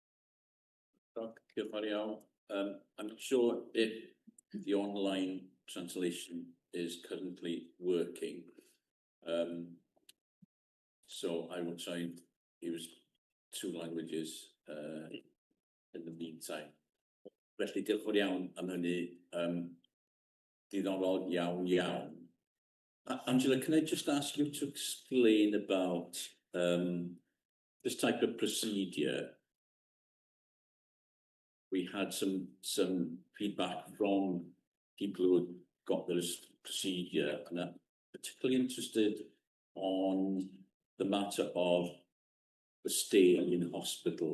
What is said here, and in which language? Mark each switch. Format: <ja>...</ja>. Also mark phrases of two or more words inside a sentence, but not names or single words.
<en>I'm not sure if the online translation is currently working. So I will try and use 2 languages in the meantime.</en> <cy>Felly, diolch yn fawr iawn am hynny. Diddorol iawn.</cy> <en>Angela, can I just ask you to explain about this type of procedure? We had some feedback from people who had got this procedure, and I'm particularly interested on the matter of the stay in hospital.</en>